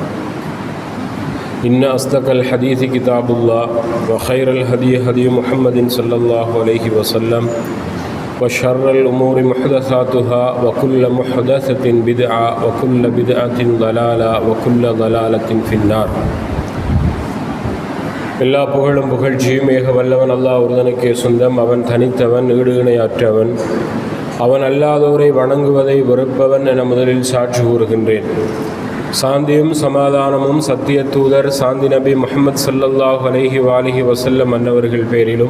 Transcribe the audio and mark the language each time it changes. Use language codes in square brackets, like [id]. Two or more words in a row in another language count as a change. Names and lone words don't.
[ar] إن أصدق الحديث كتاب الله وخير الهدي هدي محمد صلى الله عليه وسلم وشر الأمور محدثاتها وكل محدثة بدعة وكل بدعة ضلالة وكل ضلالة في النار. [ta] எல்லா புகழும் புகழ்ச்சியும் ஏக வல்லவன் அல்லாஹ் ஒருவனுக்கே சொந்தம். அவன் தனித்தவன், ஈடு இணையற்றவன். அவன் அல்லாதோரை வணங்குவதை வெறுப்பவன் என முதலில் சாட்சி கூறுகின்றேன். சாந்தியும் சமாதானமும் சத்திய தூதர் சாந்தி நபி முஹம்மது [ar] صلى الله عليه وسلم [ta] அன்னவர்கள் பேரிலும்,